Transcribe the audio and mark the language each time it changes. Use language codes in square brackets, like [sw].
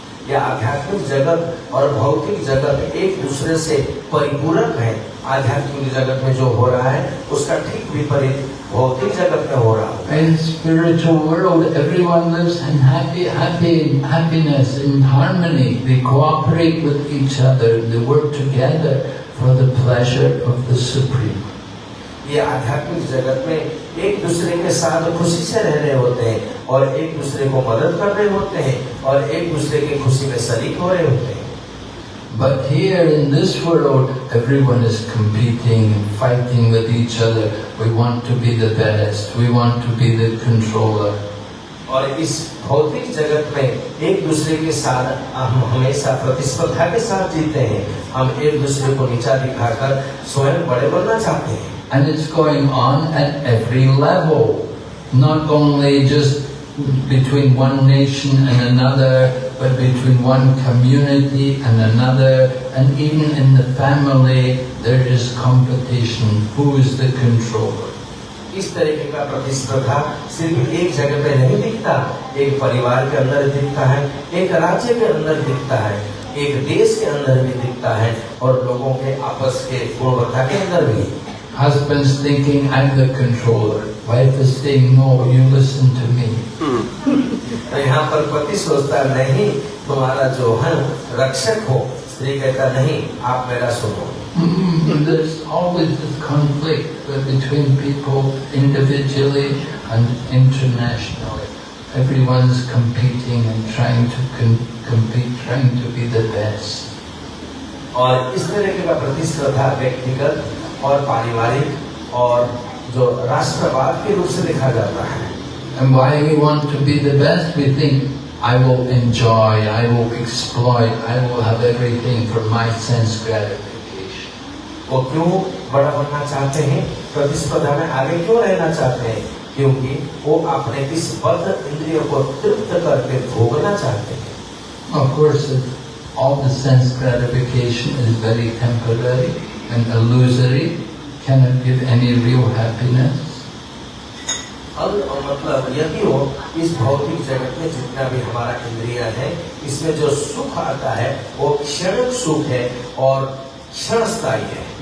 [hi] यह आध्यात्मिक जगत और भौतिक जगत एक दूसरे से परिपूरक है। आध्यात्मिक जगत में जो हो रहा है उसका ठीक विपरीत भौतिक जगत में हो रहा है। [en] In spiritual world, everyone lives in happiness, in harmony. They cooperate with each other. They work together for the pleasure of the Supreme. [hi] ये आध्यात्मिक जगत में एक दूसरे के साथ खुशी से रह रहे होते हैं और एक दूसरे को मदद कर रहे होते हैं और एक दूसरे की खुशी में शरीक हो रहे होते हैं। [en] But here in this world, everyone is competing and fighting with each other. We want to be the best. We want to be the controller. [hi] और इस भौतिक जगत में एक दूसरे के साथ हम हमेशा प्रतिस्पर्धा के साथ जीते हैं। हम एक दूसरे को नीचा दिखाकर स्वयं बड़े बनना चाहते हैं। [en] And it's going on at every level, not only just between one nation and another, but between one community and another, and even in the family there is competition. Who is the controller? [hi] इस तरीके का प्रतिस्पर्धा सिर्फ एक जगह पे नहीं दिखता, एक परिवार के अंदर दिखता है, एक राज्य के अंदर दिखता है, एक देश के अंदर भी दिखता है और लोगों के आपस के गुणवत्ता के अंदर भी। [en] Husband's thinking, I'm the controller. Wife is saying, no, you listen to me. [hi] तो यहाँ पर पति सोचता नहीं तुम्हारा जो है रक्षक हो, स्त्री कहता नहीं आप मेरा सुनो। [en] There's always this conflict between people individually and internationally. Everyone's competing and trying to compete, trying to be the best. [hi] और इस तरह का प्रतिस्पर्धा व्यक्तिगत और पारिवारिक और जो राष्ट्रवाद के रूप से देखा जाता है। [en] And why we want to be the best? We think, I will enjoy, I will exploit, I will have everything for my sense gratification. [hi] वो क्यों बड़ा बनना चाहते हैं, प्रतिस्पर्धा में आगे क्यों रहना चाहते हैं? क्योंकि वो अपने इस बद्ध इंद्रियों को तृप्त करके भोगना चाहते हैं। [en] Of course, all the sense gratification is very temporary and illusory, cannot give any real happiness. [hi] अब मतलब यदि हो इस भौतिक जगत में जितना भी हमारा इंद्रिय है, इसमें जो सुख आता है वो क्षणिक सुख है और क्षणस्थायी है।